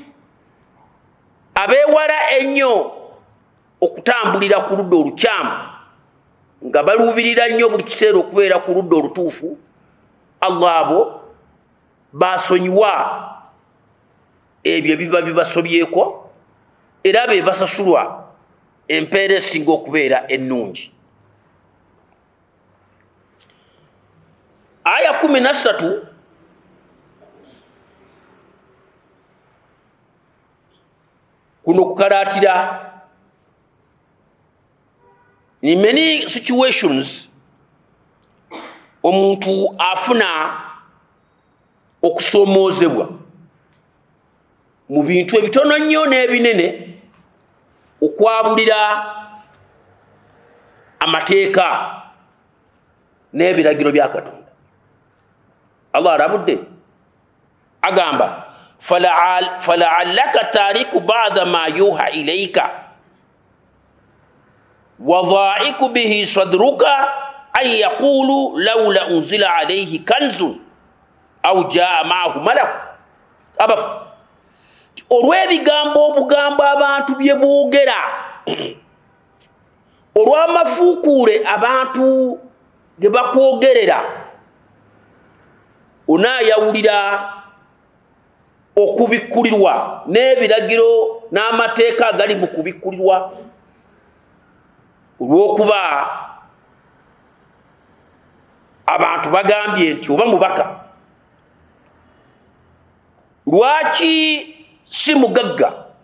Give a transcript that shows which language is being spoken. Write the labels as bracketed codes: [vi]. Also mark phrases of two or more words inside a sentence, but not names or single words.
[lg] abeewala ennyo okutambulira ku ludda olukyamu nga baluubirira nnyo buli kiseera okubeera ku ludda olutuufu, Allah abo basonyiwa ebyo biba bibasobyeko era be basasulwa empeera esinga okubeera ennungi. Aya 13 kuno kukalaatira [en] in many situations [lg] omuntu afuna okusoomoozebwa mu bintu ebitono nnyo n'ebinene okwabulira amateeka n'ebiragiro bya Katonda. Allah arabudde agamba [ar] فلعلك تارك بعض ما يوحى إليك وضائق به صدرك أن يقولوا لولا أنزل عليه كنز أو جاء معه ملك. [lg] Abaf olw'ebigambo obugambo abantu bye boogera olw'amafuukuule abantu ge bakwogerera, onaayawulira okubikkulirwa n'ebiragiro n'amateeka agali mu kubikkulirwa, olw'okuba abantu bagambye nti oba mubaka lwaki si mugagga